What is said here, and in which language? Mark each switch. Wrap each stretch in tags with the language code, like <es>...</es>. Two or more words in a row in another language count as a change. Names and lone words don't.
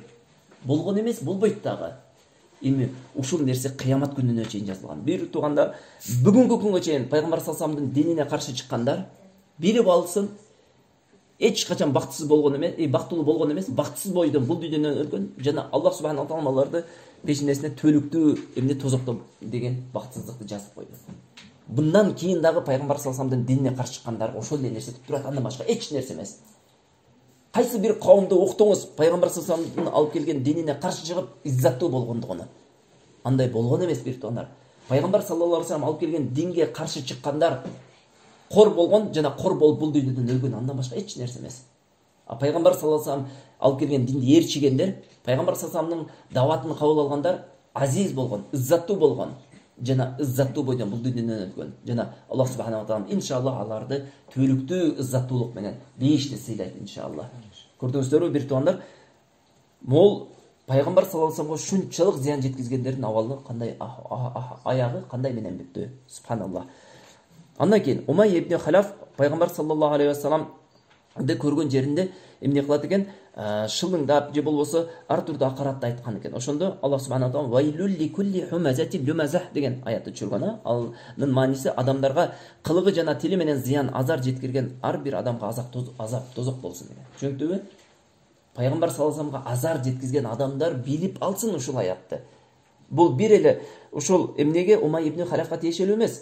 <ky>Болгон эмес, болбойт дагы. Эми ушул нерсе кыямат күнүнө чейин жазылган. Бир туугандар, бүгүнкү күнгө чейин пайгамбар</ky> <ar>صلى الله عليه وسلم</ar> <ky>динине каршы чыккандар билип алсын, эч качан бактысыз болгон эмес, бактылуу болгон эмес, бактысыз бойдон бул дүйнөдөн өлгөн жана Аллах</ky> <ar>سبحانه وتعالى</ar> <ky>аларды пешенесине төөлүктүү эмне тозоктом деген бактсыздыкты жазып койду. Bundan кийин дагы пайгамбар</ky> <ar>صلى الله عليه وسلم</ar> <ky>динине каршы чыккандар ошол эле нерсе турат, андан башка эч нерсе эмес. Кайсы бир кавымды уктуңуз, пайгамбар</ky> <ar>صلى الله عليه وسلم</ar> <ky>алып келген динине каршы чыгып иззаттуу болгондугуну. Андай болгон эмес бир туугандар. Пайгамбар</ky> <ar>صلى الله عليه وسلم</ar> <ky>алып келген динге каршы чыккандар кор болгон жана кор болуп бул дүйнөдөн өлгөн, андан башка эч нерсе эмес. Пайгамбар</ky> <ar>صلى الله عليه وسلم</ar> <ky>алып келген динди ээрчигендер, пайгамбар</ky> <ar>صلى الله عليه وسلم</ar> <ky>даватын кабыл алгандар азиз болгон, иззаттуу болгон жана иззаттуу бойдон бул дүйнөдөн өлгөн. Жана Аллах</ky> <ar>سبحانه وتعالى</ar> <ky>иншаллах аларды төөлүктүү иззаттуулук менен бейиште сыйлайт иншаллах. Көрдүңүздөрбү бир туугандар? Мол пайгамбар</ky> <ar>صلى الله عليه وسلم</ar> <ky>шунчалык зыян жеткизгендердин абалы кандай, аягы кандай менен бүттү? Субханаллах. Андан кийин Умай ибн Халаф пайгамбар</ky> <ar>صلى الله عليه وسلم</ar> <ky>көргөн жеринде эмне кылат экен? Шылыңдап же болбосо ар түрдүү акаратты айткан экен. Ошондо Аллах</ky> <ar>سبحانه وتعالى ويل لكل همزة لمزة</ar> <ky>деген аятты түшүргөн. Анын мааниси адамдарга кылыгы жана тили менен зыян азар жеткирген ар бир адамга азап тозок болсун деген. Түшүнүктүбү? Пайгамбар</ky> <ar>صلى الله عليه وسلم</ar> <ky>азар жеткизген адамдар билип алсын ушул аятты. Бул бир эле ушул эмнеге Умай ибн Халафка тиешелүү эмес.</ky>